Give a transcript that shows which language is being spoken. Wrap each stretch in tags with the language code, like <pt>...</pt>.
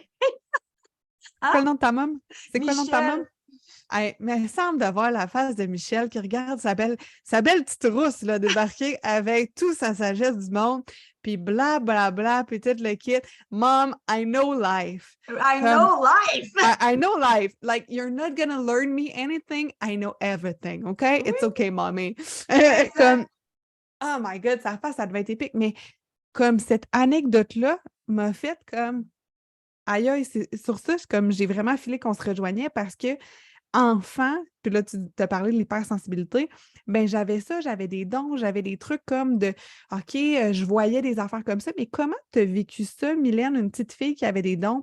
<fr>C'est quoi le nom de ta maman? C'est quoi le nom de ta maman? Michel. Hey, mais il semble d'avoir la face de Michel qui regarde sa belle petite rousse là, débarquer avec toute sa sagesse du monde, puis bla bla bla, puis tout le kit.</fr> <en>Mom, I know life. I know life! I know life. Like, you're not gonna learn me anything. I know everything, okay?</en> <fr>Oui,</fr> <en>It's okay, mommy.</en> <fr>exact. Comme,</fr> <en>oh my God,</en> <fr>sa face, ça devait être épique. Mais comme cette anecdote-là m'a fait comme, aïe, aïe, sur ça, comme j'ai vraiment filé qu'on se rejoignait parce que enfant, puis là, tu as parlé de l'hypersensibilité, ben j'avais ça, j'avais des dons, j'avais des trucs comme de OK, je voyais des affaires comme ça, mais comment tu as vécu ça, Mylène, une petite fille qui avait des dons?</fr>